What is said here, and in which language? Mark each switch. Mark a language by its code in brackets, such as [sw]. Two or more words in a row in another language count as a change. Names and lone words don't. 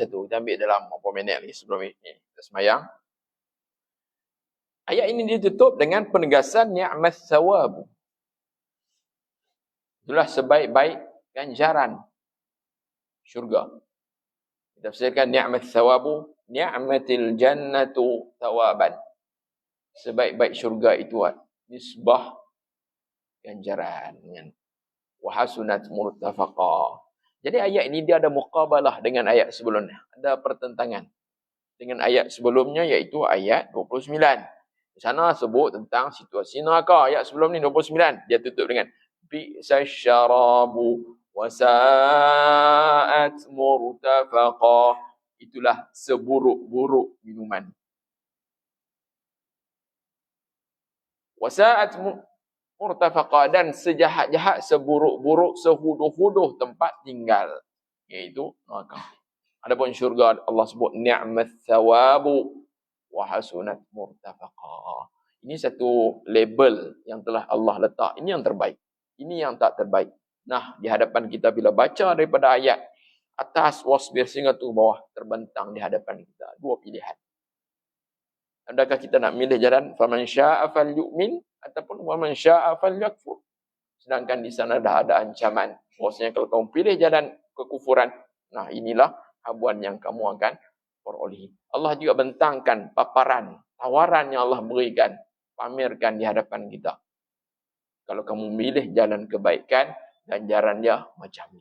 [ms] Kita ambil dalam beberapa minit lagi sebelum ini kita semayang. Ayat ini ditutup dengan penegasan [ar] نعم الثواب. [ms] Itulah sebaik-baik ganjaran syurga. Kita tafsirkan [ar] نعم الثواب نعمت الجنة ثوابا. [ms] Sebaik-baik syurga itu nisbah ganjaran. [ar] وحسنت مرتفقا. [ms] Jadi ayat ini dia ada muqabalah dengan ayat sebelumnya. Ada pertentangan dengan ayat sebelumnya iaitu ayat 29. Di sana sebut tentang situasi neraka. Ayat sebelum ni 29. Dia tutup dengan [ar] بئس الشراب وساءت مرتفقا. [ms] Itulah seburuk-buruk minuman. [ar] وساءت مرتفقا, [ms] dan sejahat-jahat, seburuk-buruk, sehuduh-huduh tempat tinggal, iaitu neraka. Adapun syurga Allah sebut [ar] نعم الثواب وحسنت مرتفقا. [ms] Ini satu label yang telah Allah letak. Ini yang terbaik. Ini yang tak terbaik. Nah, di hadapan kita bila baca daripada ayat atas wasbir sehingga tu bawah, terbentang di hadapan kita dua pilihan. Adakah kita nak milih jalan [ar] فمن شاء فليؤمن [ms] ataupun [ar] ومن شاء فليكفر? [ms] Sedangkan di sana dah ada ancaman. Maksudnya kalau kamu pilih jalan kekufuran, nah inilah habuan yang kamu akan perolehi. Allah juga bentangkan paparan, tawaran yang Allah berikan, pamerkan di hadapan kita. Kalau kamu milih jalan kebaikan, ganjarannya macam ni.